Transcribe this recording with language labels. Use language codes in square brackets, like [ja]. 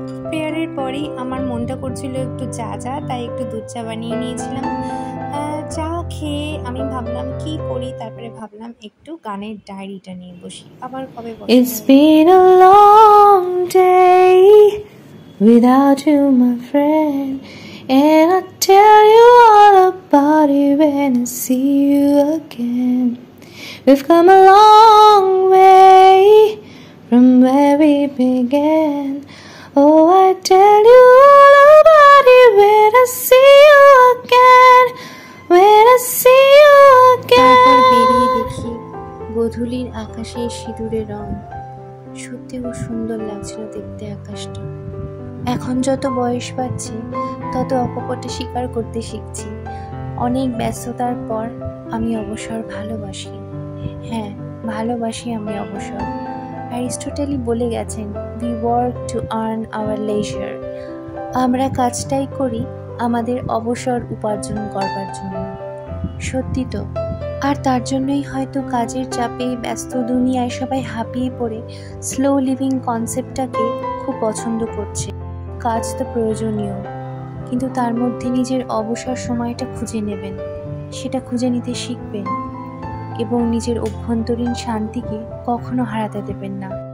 [bn] প্রেয়ারের পরেই আমার মনটা করছিল একটু চা, তাই একটু দুধ চা বানিয়ে নিয়েছিলাম। চা খেয়ে আমি ভাবলাম কি করি, তারপরে ভাবলাম একটু গানের ডায়েরিটা নিয়ে বসি। আবার কবে বসি। [en] It's been a long day without you, my friend, and I tell you all about it when I see you again. We've come a long way from where we began. Oh, I tell you all about it when I see you again, when I see you again. [bn] তারপর বেরিয়ে দেখি গোধূলির আকাশে সিঁদুরের রং, সত্যি খুব সুন্দর লাগছিল দেখতে আকাশটা। এখন যত বয়স বাড়ছে তত অকপটে স্বীকার করতে শিখছি, অনেক ব্যস্ততার পর আমি অবসর ভালোবাসি। হ্যাঁ, ভালোবাসি আমি অবসর। অ্যারিস্টটলই বলে গেছেন, [en] we work to earn our leisure. [bn] আমরা কাজটাই করি আমাদের অবসর উপার্জন করবার জন্য। সত্যি তো। আর তার জন্যই হয়তো কাজের চাপে ব্যস্ত দুনিয়ায় সবাই হাঁপিয়ে পড়ে স্লো লিভিং কনসেপ্টটাকে খুব পছন্দ করছে। কাজ তো প্রয়োজনীয়, কিন্তু তার মধ্যে নিজের অবসর সময়টা খুঁজে নেবেন, সেটা খুঁজে নিতে শিখবেন এবং নিজের অভ্যন্তরীণ শান্তিকে কখনো হারাতে দেবেন না।